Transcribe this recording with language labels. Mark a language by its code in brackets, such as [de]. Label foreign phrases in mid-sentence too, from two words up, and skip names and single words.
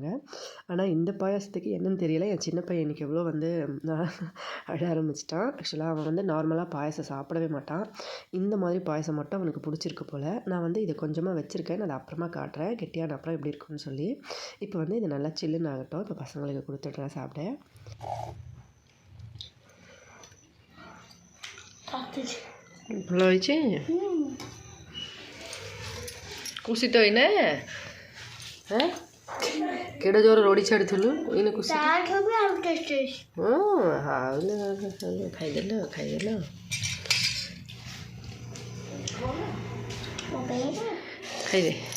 [ta] ஆனால் இந்த பாயாசத்துக்கு என்னென்னு தெரியல, என் சின்ன பையன் இன்றைக்கி எவ்வளோ வந்து அழ ஆரம்பிச்சிட்டான். ஆக்சுவலாக அவன் வந்து நார்மலாக பாயாசம் சாப்பிடவே மாட்டான். இந்த மாதிரி பாயாசம் மட்டும் அவனுக்கு பிடிச்சிருக்கு போல். நான் வந்து இதை கொஞ்சமாக வச்சுருக்கேன், நான் அதை அப்புறமா காட்டுறேன் கெட்டியான அப்புறம் எப்படி இருக்குன்னு சொல்லி. இப்போ வந்து இது நல்லா சில்லுன்னு ஆகட்டும். இப்போ பசங்களுக்கு கொடுத்துட்றேன் சாப்பிட. [or] ଭଲ ହେଇଛି? ଖୁସି ତ ଏଇନେ କେଡ଼େ ଜୋର ରଡ଼ି ଛାଡ଼ିଥିଲୁ ଏଇନେ ଖୁସି? ଖାଇଦେଲ ଖାଇଦେ।